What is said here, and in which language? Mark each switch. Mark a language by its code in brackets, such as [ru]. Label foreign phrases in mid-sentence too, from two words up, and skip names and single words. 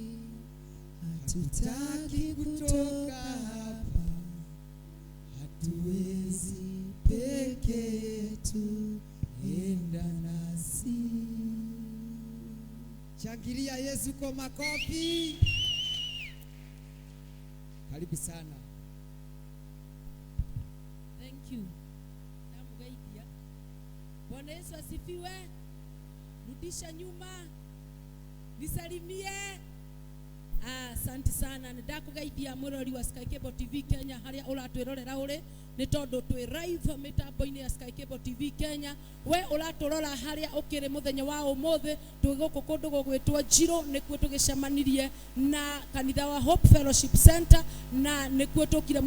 [sw] hatutaki kutoka hapa, hatuwezi peke yetu, enda nasi. Shangilia Yesu kwa makofi. Karibu sana. [en] Thank you. [ki] Namugaidia. [sw] Bwana Yesu asifiwe. Rudisha nyuma. Nisalimie. Asante sana. [ki] Ndakugaidia murori wa Sky Cable TV Kenya haria uratwirorera uri ni tondu twi live mitambo-ini ya Sky Cable TV Kenya. We uraturora haria ukiri muthenya wa umuthi twi guku kundu gugwitwo Jiro, nikuo tugicemanirie na kanitha wa Hope Fellowship Center, na nikuo tukire mucemanio,